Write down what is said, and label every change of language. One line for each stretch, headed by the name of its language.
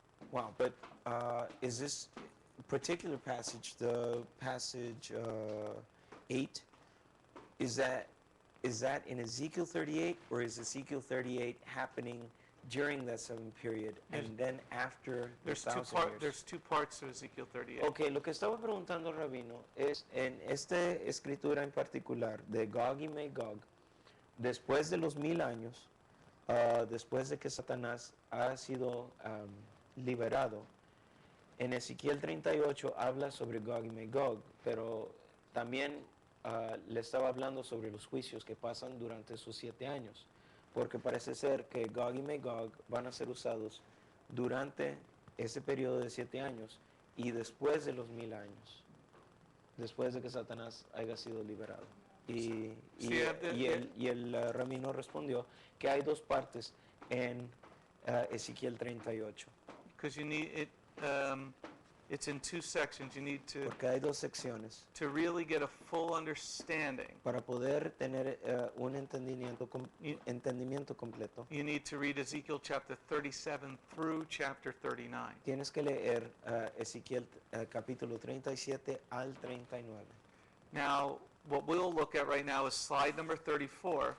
English: Wow, but is this particular passage, the passage 8, is that is that in Ezekiel 38, or is Ezekiel 38 happening during that 7 period and then after the There's 1,000 years? there's two parts to Ezekiel 38.
Spanish: Ok, lo que estaba preguntando Rabino es en esta escritura en particular de Gog y Magog, después de los 1000 años, después de que Satanás ha sido liberado, en Ezequiel 38 habla sobre Gog y Magog, pero también le estaba hablando sobre los juicios que pasan durante esos 7 años, porque parece ser que Gog y Magog van a ser usados durante ese periodo de 7 años y después de los 1000 años, después de que Satanás haya sido liberado. Y el rabino respondió que hay dos partes en Ezequiel 38.
English: Because you need it, it's in two sections. You need
Spanish: Porque hay dos secciones
English: to really get a full understanding.
Spanish: para poder tener un entendimiento completo.
English: You need to read Ezekiel chapter 37 through chapter 39.
Spanish: Tienes que leer Ezequiel capítulo 37 al 39.
English: Now, what we'll look at right now is slide number 34.